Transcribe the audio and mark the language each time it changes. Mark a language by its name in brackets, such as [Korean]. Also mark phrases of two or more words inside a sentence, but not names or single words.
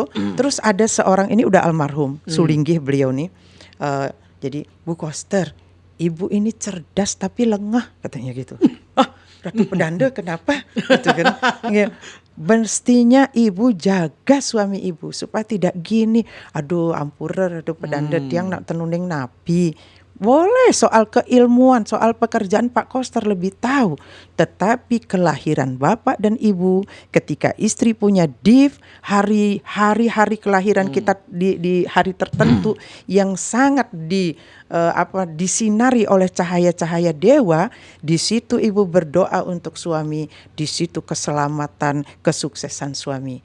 [Indonesian] Terus ada seorang ini udah almarhum, Sulinggih beliau nih. Jadi Bu Koster, ibu ini cerdas tapi lengah katanya gitu. Ratu Pedanda kenapa? Gitu kan. Mestinya ibu jaga suami ibu supaya tidak gini. [Balinese] Aduh ampura Ratu Pedanda tiang nak tenuning nabi. [Indonesian] Boleh soal keilmuan, soal pekerjaan Pak Koster lebih tahu. Tetapi kelahiran bapak dan ibu, ketika istri punya div, hari kelahiran kita di hari tertentu yang sangat disinari oleh cahaya-cahaya dewa, di situ ibu berdoa untuk suami, di situ keselamatan, kesuksesan suami.